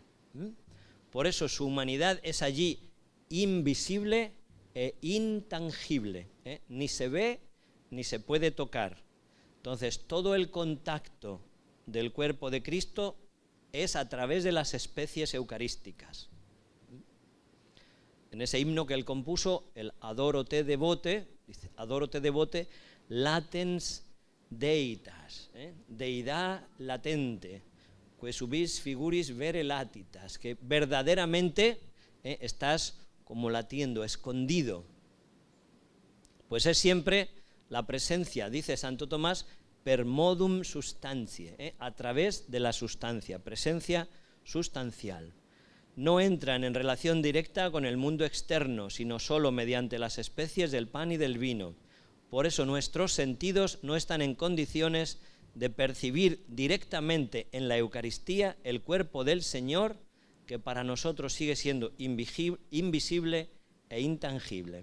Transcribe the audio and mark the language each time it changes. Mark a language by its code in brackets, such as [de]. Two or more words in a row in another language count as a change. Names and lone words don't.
[es] Por eso su humanidad es allí invisible e intangible, ni se ve ni se puede tocar. Entonces, todo el contacto del cuerpo de Cristo es a través de las especies eucarísticas. En ese himno que él compuso, el Adoro te devote, dice, [la] Adoro te devote, latens deitas, [es] deidad latente, [la] que subis figuris vere latitas, [es] que verdaderamente estás como latiendo, escondido. Pues es siempre la presencia, dice Santo Tomás, [la] per modum substantiae, [es] a través de la sustancia, presencia sustancial. No entran en relación directa con el mundo externo, sino solo mediante las especies del pan y del vino. Por eso nuestros sentidos no están en condiciones de percibir directamente en la Eucaristía el cuerpo del Señor, que para nosotros sigue siendo invisible e intangible.